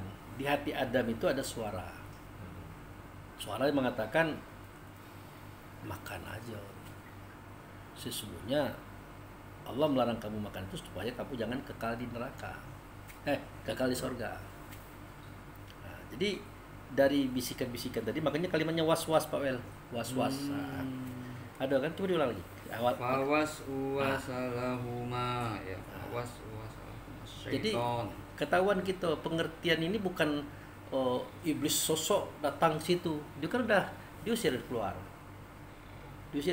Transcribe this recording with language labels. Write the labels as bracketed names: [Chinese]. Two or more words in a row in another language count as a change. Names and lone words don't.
[Indonesian] Di hati Adam itu ada suara. Suara yang mengatakan, makan aja. Sesungguhnya Allah melarang kamu makan itu supaya kamu jangan kekal di neraka, kekal di surga. Nah, jadi dari bisikan-bisikan tadi, makanya kalimatnya was-was Pak Wel, was-was. Ada kan? Coba diulang lagi. [Arabic] فوسوس لهما, ya. فوسوس لهما شيطان. [Indonesian] Jadi ketahuan kita pengertian ini bukan iblis sosok datang situ. Dia kan udah diusir keluar.